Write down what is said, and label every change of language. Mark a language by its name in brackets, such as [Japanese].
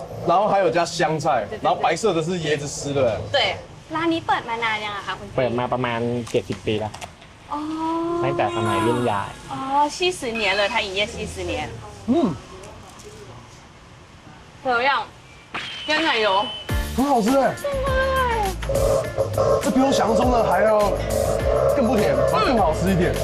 [Chinese] 然后还有加香菜，然后白色的是椰子丝的。 [Thai] 对ร้านนี้เปิดมานานยังอะคะคุณพี่ เปิดมาประมาณ70 ปีแล้ว อ๋อ ตั้งแต่สมัยรุ่นยาย [Chinese] อ๋อ70年了他营业70年怎么样鲜奶油很好吃哎，这比我想象中的还要更不甜，更好吃一点。